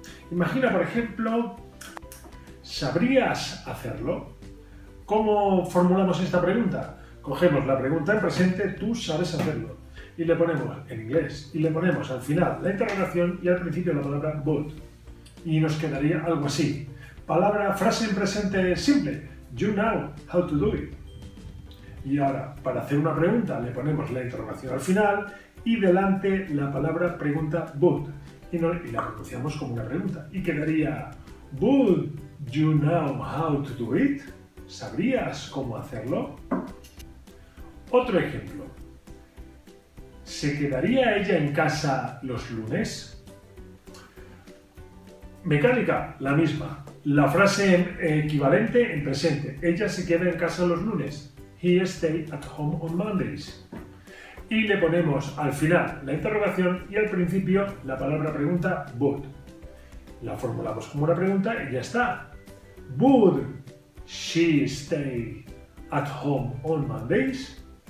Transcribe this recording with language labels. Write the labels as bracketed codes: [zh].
[es] Imagina, por ejemplo, ¿sabrías hacerlo? ¿Cómo formulamos esta pregunta? Cogemos la pregunta en presente, tú sabes hacerlo, y le ponemos en inglés, y le ponemos al final la interrogación y al principio la palabra would. Y nos quedaría algo así. Frase en presente simple, [en] you know how to do it. [es] Y ahora, para hacer una pregunta, le ponemos la interrogación al final y delante la palabra pregunta would. Y la pronunciamos como una pregunta. Y quedaría, [en] would you know how to do it? [es] ¿Sabrías cómo hacerlo? Otro ejemplo. ¿Se quedaría ella en casa los lunes? Mecánica, la misma. La frase equivalente en presente. Ella se queda en casa los lunes. [en] He stay at home on Mondays. [es] Y le ponemos al final la interrogación y al principio la palabra pregunta would. La formulamos como una pregunta y ya está. [en] Would she stay at home on Mondays?